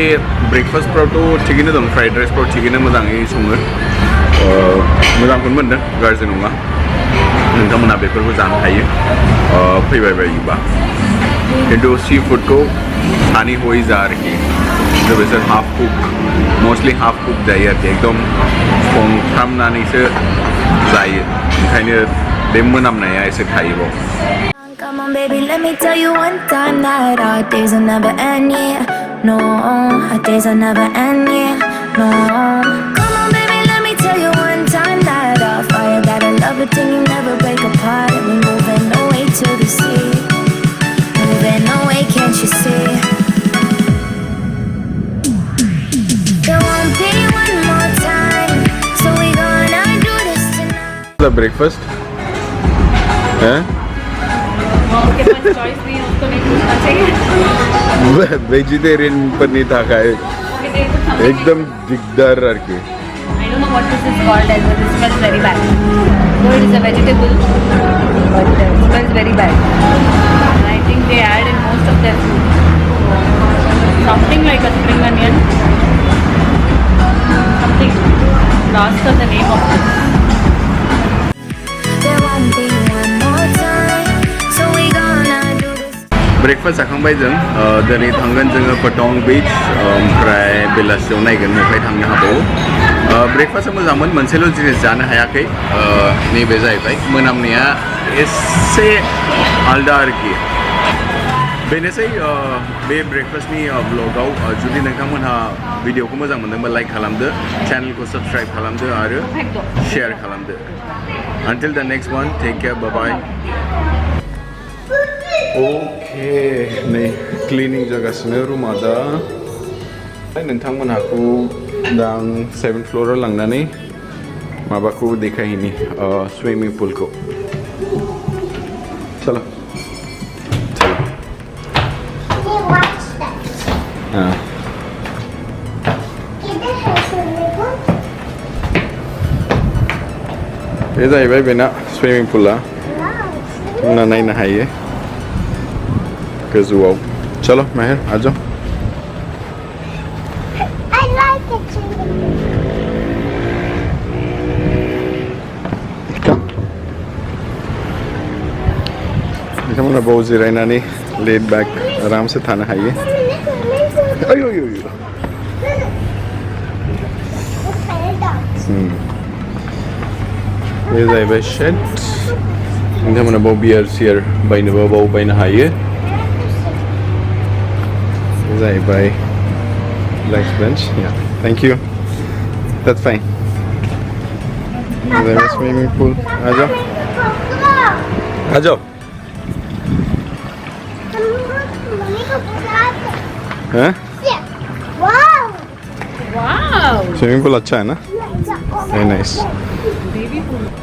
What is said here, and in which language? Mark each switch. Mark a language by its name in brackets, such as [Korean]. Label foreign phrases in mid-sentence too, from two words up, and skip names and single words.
[Bodo] ब्रेकफास्टफ्रावथ' थिगैनो दं फ्राइड राइसफ्राव थिगैनो मोजाङै सङो मोजांखौनो मोन्दों गाज्रि नङा नोंथांमोनहा बेफोरखौ जानो हायो फैबाय बायोबा खिन्थु सि फुडखौ सानै हयै जा आरोखि बिसोर [English] half cook mostly half cook [Bodo] जायो आरोखि एकदम संफ्रामनानैसो जायो ओंखायनो बे मोनामनाया एसे थायो बाव [English] Come on baby, let me tell you one time that our days will never end, yeah. No, our days will never end, yeah. No. Come on baby, let me tell you one time that our fire, that I love it till you never break apart. And we're moving away to the sea. Moving away, can't you see? There won't be one more time, so we gonna do this tonight. The breakfast? Huh? [Hindi] उसके पास चॉइस नहीं है उसको नहीं पूछना चाहिए वेजिटेरियन पर नहीं था का एकदम दिगदार आरके [English] I don't know what this is called as well. It smells very bad. Though it is a vegetable, but it smells very bad. And I think they add in most of their food. Something like a spring onion. Something. Ask her the name of this. There won't be one more time, so we gonna do this. [Bodo] ब्रेकफास्ट जाखांबाय जों दिनै थांगोन जोङो पटं बीच ओमफ्राय बेलासियाव नायगोन बबेहाय थांनो हाबावो ब्रेकफास्टआ मोजांमोन मोनसेल' जिनिस जानो हायाखै नैबे जाहैबाय मोनामनाया एसे आलदा आरोखि बेनोसै बे ब्रेकफास्टनि ब्लगाव जुदि नोंथांमोनहा भिडिअखौ मोजां मोनदोंबा लाइक खालामदो चेनेलखौ साबस्क्राइब खालामदो आरो शेयार खालामदो [English] Until the next one, take care, bye bye. [Bodo] ओके नै क्लिनिं जागासिनो रुमा दा नोंथांमोनहाखौ दा आं 7th फ्लोराव लांनानै माबाखौ देखायहैनि [English] swimming pool [Hindi] चलो चलो [English] Hey, watch that. [Hindi] हाँ इधर है [English] swimming pool. [Bodo] बे जाहैबाय बेना [English] swimming pool Wow. [Bodo] ना नायनो हायो गोजौआव [Hindi] चलो मेहर आ जाओ [English] I like it swimming pool. [Bodo] बिथांमोना बाव जिरायनानै [English] lay back [Bodo] आरामसे थानो हायो आयु आयु आयु बे जाहैबाय शेड नोंथांमोना बाव बियार सियार बायनोबा बाव बायनो हायो बे जाहैबाय [English] relax bench thank you that's fine [Bodo] बे जाहैबाय [English] swimming pool [Hindi] आ जाओ आ जाओ [Bodo] हैं [English] Wow. Wow! swimming pool [Hindi] अच्छा है ना [English] very nice Baby pool.